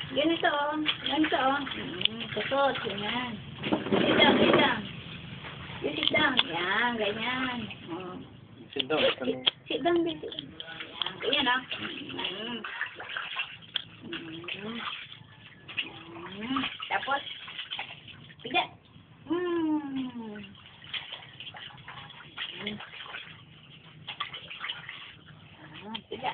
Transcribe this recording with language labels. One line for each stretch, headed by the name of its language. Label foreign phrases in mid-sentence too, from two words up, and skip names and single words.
Filipino: Ganito, oh. Ganito, oh. Kusot, ganyan.
English: Sit down, sit down. You sit down.
Filipino: Yan, ganyan. Oh.
English: Sit down. Sit down, baby.
Filipino: Yan, ganyan, oh. Tapos, piga. Piga.